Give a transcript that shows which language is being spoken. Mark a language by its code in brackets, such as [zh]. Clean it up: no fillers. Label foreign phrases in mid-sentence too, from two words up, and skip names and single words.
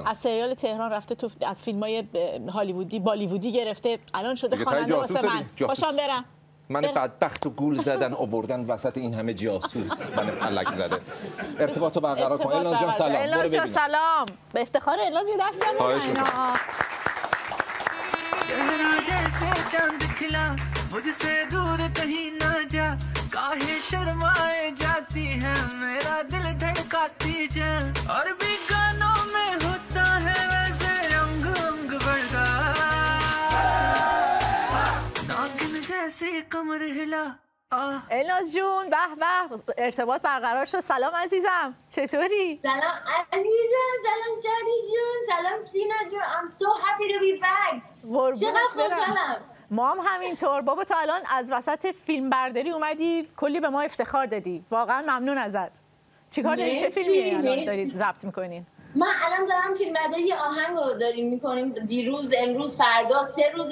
[fa] از سریال تهران رفته تو از فیلم‌های هالیوودی بالیوودی گرفته الان شده خواننده واسه من. باشم برم. من بدبخت و گول زدن آوردن وسط این همه جاسوس من فلک زده. ارتباطو برقرار کن. الناز جان سلام. الناز جان سلام. به افتخار الناز یه دستم بزن. [hi] चेहरा जैसे चांद खिला मुझसे दूर कहीं ना जा काहे शर्माए जाती है मेरा दिल धड़काती चल और भी गानों में होता है वैसे रंग रंग बढ़ता नागिन जैसी कमर हिला [fa] الناز جون به به ارتباط برقرار شد. سلام عزیزم چطوری؟ سلام عزیزم، سلام شادی جون، سلام سینا جون. [en] I'm so happy to be back. [fa] چقدر خوشحالم. ما هم همینطور. بابا تو الان از وسط فیلم برداری اومدی کلی به ما افتخار دادی. واقعا ممنون ازت. چیکار دارید؟ چه فیلمی الان دارید ضبط میکنین؟ ما الان دارم فیلمبرداری یه آهنگ رو داریم میکنیم. دیروز، امروز، فردا 3 روزه.